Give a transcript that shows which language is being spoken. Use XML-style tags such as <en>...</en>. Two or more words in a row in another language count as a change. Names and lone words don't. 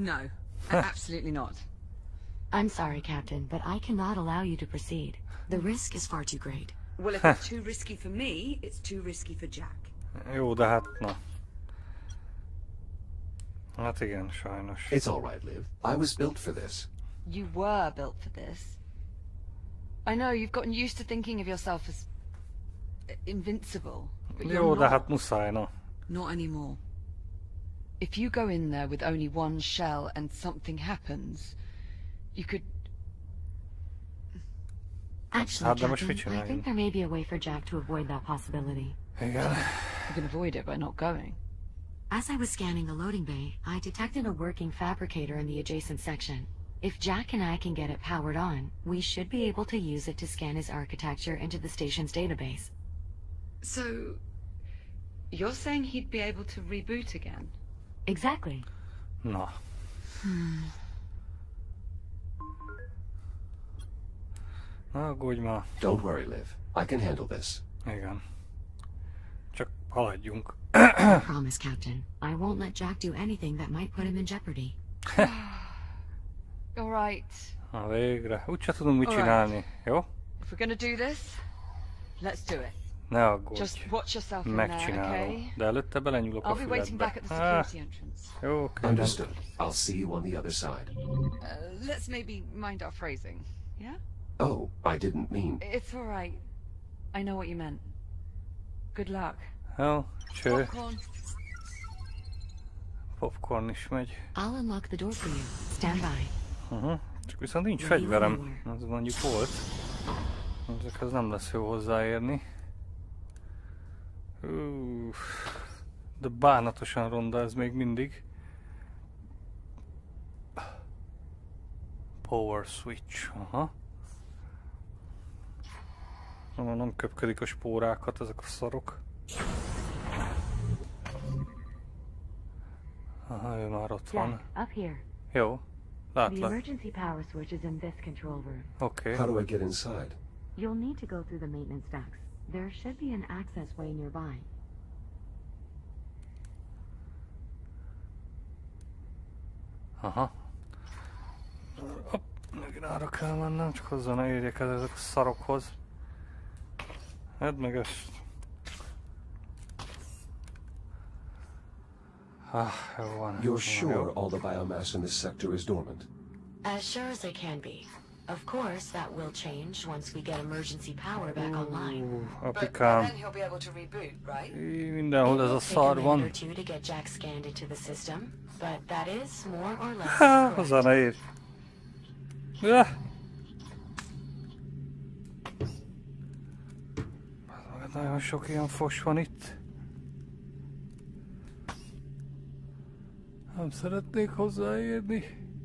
<en>No. Absolutely not. I'm sorry, Captain, but I cannot allow you to proceed. The risk is far too great. Well, if it's too risky for me, it's too risky for Jack.</en> <hu>Jó, de hát na. Hát igen, sajnos.</hu> <en>It's all right, Liv. I was built for this. You were built for this. I know you've gotten used to thinking of yourself as invincible, but</en> <hu>Jó,</hu> <en>you're</en> <hu>de</hu> <en>not.</en> <hu>hát muszáj, no.</hu> <en>Not anymore. If you go in there with only one shell and something happens, you could... Actually,</en> <hu>Hát de most</hu> <en>Captain,</en> <hu>mit</hu> <en>I</en> <hu>csináljunk?</hu> <en>think there may be a way for Jack to avoid that possibility.</en> <hu>Igen.</hu> <en>You can avoid it by not going. As I was scanning the loading bay, I detected a working fabricator in the adjacent section. If Jack and I can get it powered on, we should be able to use it to scan his architecture into the station's database. So, you're saying he'd be able to reboot again? Exactly.</en> <hu>Na. Na, aggódj már.</hu> <en>Don't worry, Liv. I can handle this.</en> <hu>Igen. Csak haladjunk.</hu> <en>I promise, Captain. I won't let Jack do anything that might put him in jeopardy. All right.</en> <hu>Na végre. Úgyse tudunk mit</hu> <en>Alright.</en> <hu>csinálni, jó?</hu> <en>If we're gonna do this, let's do it.</en> <hu>Ne aggódj.</hu> <en>Just watch yourself in there,</en> <hu>Megcsinálom.</hu> <en>okay?</en> <hu>De előtte belenyúlok a</hu> <en>I'll be waiting back</en> <hu>füledbe.</hu> <en>at the security entrance.</en> <hu>Jó, oké.</hu> <en>Understood. I'll see you on the other side. Let's maybe mind our phrasing, yeah? Oh, I didn't mean... It's all right. I know what you meant. Good luck.</en> <hu>Jó, cső. Popcorn. Popcorn is megy.</hu> <en>I'll unlock the door for you. Stand by.</en> <hu>Csak viszont nincs fegyverem. Az mondjuk volt. Ezekhez nem lesz jó hozzáérni. De bánatosan ronda ez még mindig.</hu> <en>Power switch. Aha.</en> <hu>Nem köpködik a spórákat ezek a szarok. Aha, ő már ott van.</hu> <en>Jack, up here.</en> <hu>Jó.</hu> <en>The</en> <hu>Látlak.</hu> <en>emergency power switch is in this control room.</en> <hu>Oké.</hu> <en>How do I get inside? You'll need to go through the maintenance ducts. There should be an access way nearby.</en> <hu>Aha. Hopp, megint arra kell mennem, csak hozzá ne érjek el ezek a szarokhoz. Edd meg ezt. Jó van.</hu> <en>You're sure all the biomass in this sector is dormant? As sure as I can be. Of course, that will change once we get emergency power back online.</en> <hu>Apikám.</hu> <en>he'll be able to reboot, right?</en> <hu>Mindenhol ez a szar</hu> <en>Take a</en> <hu>van.</hu> <en>minute or two to get Jack scanned into the system, but that is more or less</en> <hu>Hozzá</hu> <en>correct.</en> <hu>ne érj. Ja. Nagyon sok ilyen fos van itt. Nem szeretnék hozzáérni.</hu>